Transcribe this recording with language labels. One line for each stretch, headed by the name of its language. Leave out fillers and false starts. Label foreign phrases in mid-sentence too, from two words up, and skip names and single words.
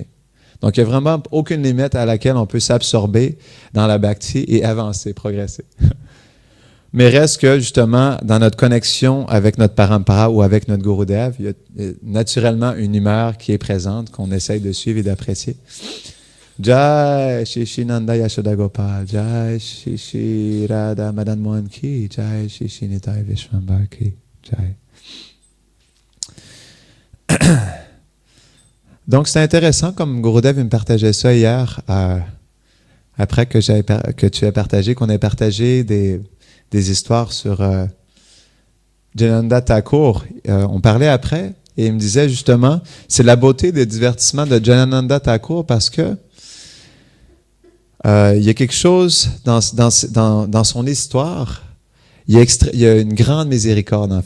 French: Donc, il n'y a vraiment aucune limite à laquelle on peut s'absorber dans la Bhakti et avancer, progresser. Mais reste que, justement, dans notre connexion avec notre Parampara ou avec notre Gurudev, il y a naturellement une humeur qui est présente, qu'on essaye de suivre et d'apprécier.
Hindi: जय श्री श्री नन्द यशोदा गोपाल, जय श्री श्री राधा मदन मोहन की, जय श्री श्री निताई विश्वम्भर की, जय.
French: Donc, c'est intéressant, comme Gurudev me partageait ça hier, après que tu as partagé, qu'on ait partagé des histoires sur Jananda Thakur. On parlait après, et il me disait justement, c'est la beauté des divertissements de Janananda Thakur parce que il y a quelque chose dans son histoire, il y a une grande miséricorde en fait.